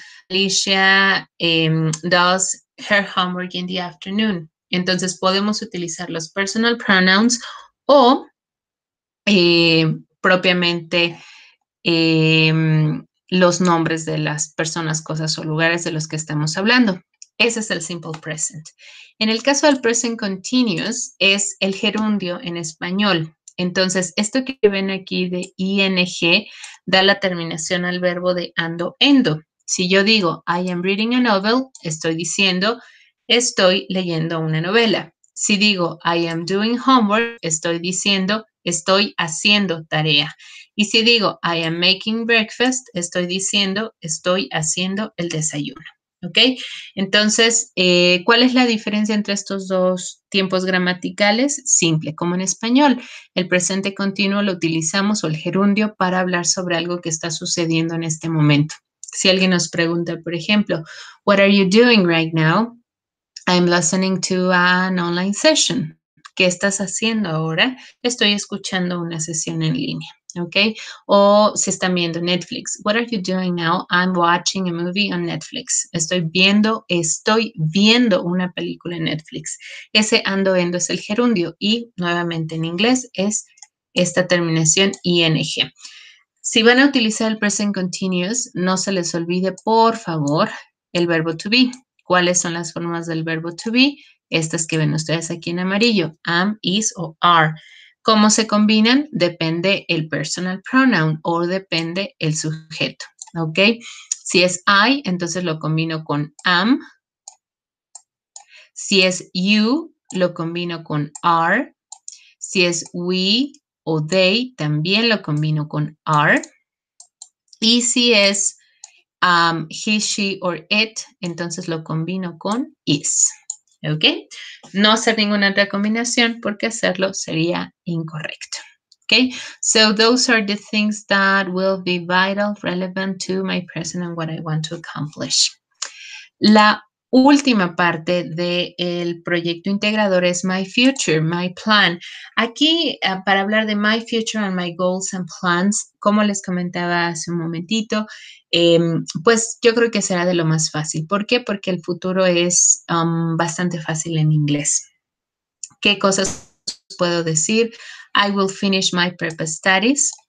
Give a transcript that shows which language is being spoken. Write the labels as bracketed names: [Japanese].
[English] Alicia does her homework in the afternoon. [Spanish] Entonces podemos utilizar los personal pronouns o propiamente los nombres de las personas, cosas o lugares de los que estamos hablando. Ese es el simple present. En el caso del present continuous es el gerundio en español. Entonces, esto que ven aquí de ing da la terminación al verbo de ando, endo. Si yo digo [English] I am reading a novel, [Spanish] estoy diciendo estoy leyendo una novela. Si digo [English] I am doing homework, [Spanish] estoy diciendo estoy haciendo tarea. Y si digo [English] I am making breakfast, [Spanish] estoy diciendo estoy haciendo el desayuno. ¿Ok? Entonces, ¿cuál es la diferencia entre estos dos tiempos gramaticales? Simple, como en español. El presente continuo lo utilizamos o el gerundio para hablar sobre algo que está sucediendo en este momento. Si alguien nos pregunta, por ejemplo, [English] what are you doing right now? I'm listening to an online session. [Spanish] ¿Qué estás haciendo ahora? Estoy escuchando una sesión en línea. ¿Ok? O si están viendo Netflix. [English] What are you doing now? I'm watching a movie on Netflix. [Spanish] Estoy viendo una película en Netflix. Ese ando, endo es el gerundio y nuevamente en inglés es esta terminación ing. Si van a utilizar el present continuous, no se les olvide, por favor, el verbo to be. ¿Cuáles son las formas del verbo to be? Estas que ven ustedes aquí en amarillo, am, is o are. ¿Cómo se combinan? Depende el personal pronoun o depende el sujeto, ¿ok? Si es I, entonces lo combino con am. Si es you, lo combino con are. Si es we o they, también lo combino con are. Y si es he, she or it, entonces lo combino con is. ¿Ok? No hacer ninguna otra combinación porque hacerlo sería incorrecto. [English] Okay, so those are the things that will be vital, relevant to my present and what I want to accomplish. [Spanish] La última parte del proyecto integrador es My Future, My Plan. Aquí, para hablar de My Future and My Goals and Plans, como les comentaba hace un momentito, pues yo creo que será de lo más fácil. ¿Por qué? Porque el futuro es bastante fácil en inglés. ¿Qué cosas puedo decir? [English] I will finish my prepa studies.